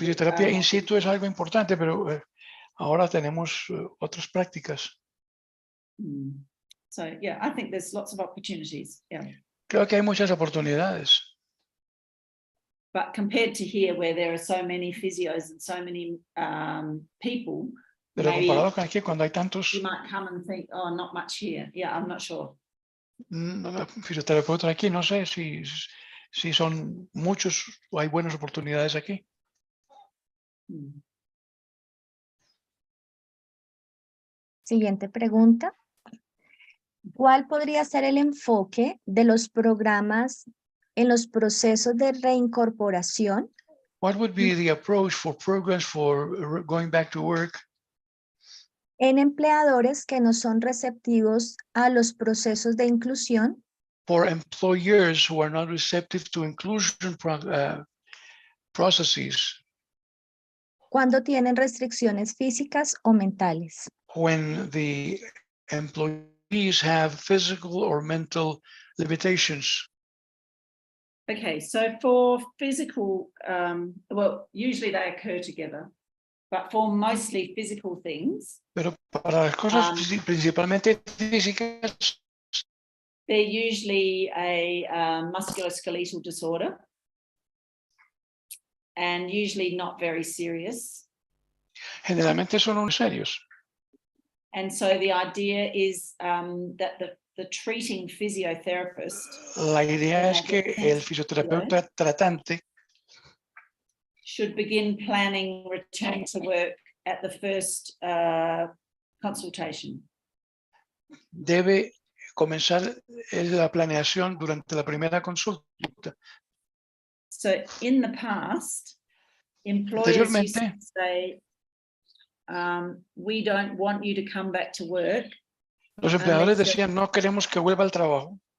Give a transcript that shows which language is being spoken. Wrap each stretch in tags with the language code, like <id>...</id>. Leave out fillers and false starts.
<es>fisioterapia in situ es algo importante, pero ahora tenemos otras prácticas.</es> <en>So, yeah, I think there's lots of opportunities. Yeah.</en> <es>Creo que hay muchas oportunidades,</es> <en>But compared to here, where there are so many physios and so many people,</en> <es>pero</es> <en>maybe</en> <es>comparado con aquí, cuando hay tantos</es> <en>you might come and think, oh, not much here. Yeah, I'm not sure.</en> <es>fisioterapeutas aquí, no sé si son muchos o hay buenas oportunidades aquí. Siguiente pregunta. ¿Cuál podría ser el enfoque de los programas en los procesos de reincorporación</es> <en>What would be the approach for programs for going back to work</en> <es>en empleadores que no son receptivos a los procesos de inclusión</es> <en>for employers who are not receptive to inclusion processes</en> <es>cuando tienen restricciones físicas o mentales?</es> <en>when the employees have physical or mental limitations? Okay, so for physical, well, usually they occur together, but for mostly physical things,</en> <es>Pero para las cosas principalmente físicas,</es> <en>they're usually a musculoskeletal disorder and usually not very serious.</en> <es>generalmente son muy serios.</es> <en>And so the idea is that the treating physiotherapist</en> <es>La idea es que el fisioterapeuta tratante</es> <en>should begin planning return to work at the first consultation.</en> <es>debe comenzar la planeación durante la primera consulta.</es> <en>So in the past, employers used to say, we don't want you to come back to work</en> <es>Los empleadores decían, no queremos que vuelva al trabajo,</es>